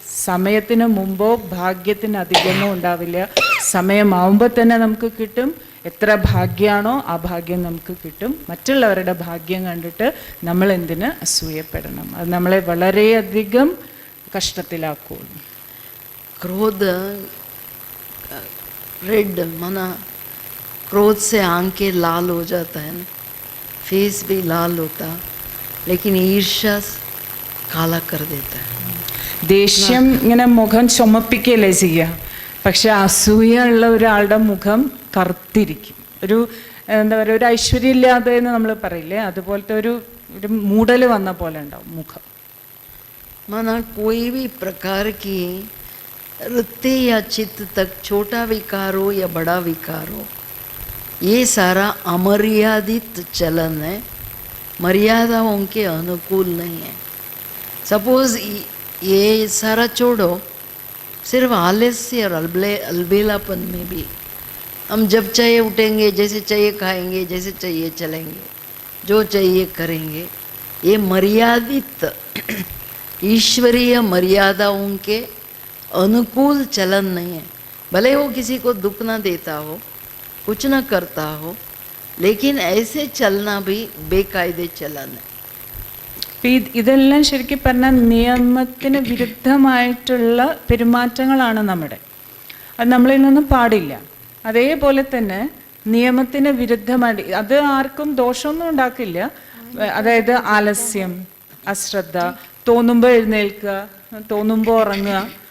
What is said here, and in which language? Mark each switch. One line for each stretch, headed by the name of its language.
Malayalam: സമയത്തിന് മുമ്പോ ഭാഗ്യത്തിന് അധികമോ ഉണ്ടാവില്ല. സമയമാവുമ്പോൾ തന്നെ നമുക്ക് കിട്ടും. എത്ര ഭാഗ്യമാണോ ആ ഭാഗ്യം നമുക്ക് കിട്ടും. മറ്റുള്ളവരുടെ ഭാഗ്യം കണ്ടിട്ട് നമ്മൾ എന്തിന് അസൂയപ്പെടണം? അത് നമ്മളെ വളരെയധികം കഷ്ടത്തിലാക്കുള്ളൂ.
Hindi: क्रोध रेड माना क्रोध से आंखें लाल हो जाता है ना, फेस भी लाल होता, लेकिन ईर्ष्या काला कर देता है.
Malayalam: ദേഷ്യം ഇങ്ങനെ മുഖം ചുമപ്പിക്കുകയല്ലേ ചെയ്യുക, പക്ഷെ അസൂയ ഉള്ള ഒരാളുടെ മുഖം കറുത്തിരിക്കും. എന്താ പറയുക, ഒരു ഐശ്വര്യമില്ലാതെ എന്ന് നമ്മൾ പറയില്ലേ, അതുപോലത്തെ ഒരു മൂടൽ വന്ന പോലെ ഉണ്ടാവും മുഖം.
Hindi: माना कोई भी प्रकार की वृत्ति या चित्त तक, छोटा विकार हो या बड़ा विकार हो, ये सारा अमर्यादित चलन है, मर्यादाओं के अनुकूल नहीं है. सपोज ये सारा छोड़ो, सिर्फ आलस्य और अलबेलापन में भी हम जब चाहिए उठेंगे, जैसे चाहिए खाएंगे, जैसे चाहिए चलेंगे, जो चाहिए करेंगे, ये मर्यादित ईश्वरीय मर्यादाओं के अनुकूल चलन नहीं है. भले वो किसी को दुख ना देता हो, कुछ ना करता हो, लेकिन ऐसे चलना भी बेकायदे चलन है.
Malayalam: ഇതെല്ലാം ശരിക്കും പറഞ്ഞാൽ നിയമത്തിന് വിരുദ്ധമായിട്ടുള്ള പെരുമാറ്റങ്ങളാണ് നമ്മുടെ. അത് നമ്മളിൽ നിന്നും പാടില്ല. അതേപോലെ തന്നെ നിയമത്തിന് വിരുദ്ധമായിട്ട് അത് ആർക്കും ദോഷമൊന്നും ഉണ്ടാക്കില്ല. അതായത് ആലസ്യം, അശ്രദ്ധ, തോന്നുമ്പോൾ എഴുന്നേൽക്കുക, തോന്നുമ്പോൾ ഉറങ്ങുക,